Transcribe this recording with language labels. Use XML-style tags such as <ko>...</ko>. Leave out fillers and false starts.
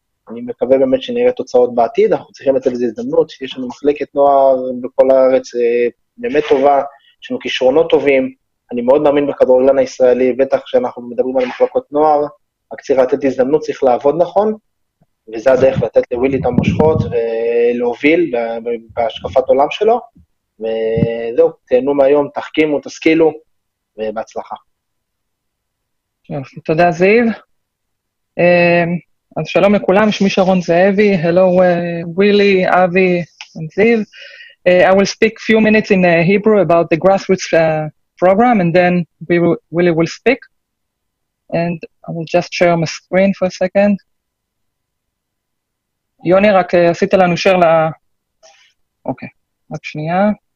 <he>אני מקווה באמת שנראה תוצאות בעתיד, אנחנו צריכים לתת לזה הזדמנות, יש לנו מחלקת נוער בכל הארץ באמת טובה, יש לנו כישרונות טובים, אני מאוד מאמין בכדורגלן הישראלי, בטח שאנחנו מדברים על מחלקות נוער, רק צריך לתת הזדמנות, צריך לעבוד נכון, וזה הדרך לתת לווילי את המושכות ולהוביל בהשקפת עולם שלו, וזהו, תהנו מהיום, תחכימו, תשכילו, ובהצלחה. תודה זיו. אז שלום לכולם, שמי שרון זאבי,</he> <en>hello Willy, Avi and Ziv. I will speak a few minutes in Hebrew about the grassroots program and then Willy will speak. And I will just share my screen for a second.</en> <he>יוני, רק עשית לנו share אוקיי, רק שנייה.</he>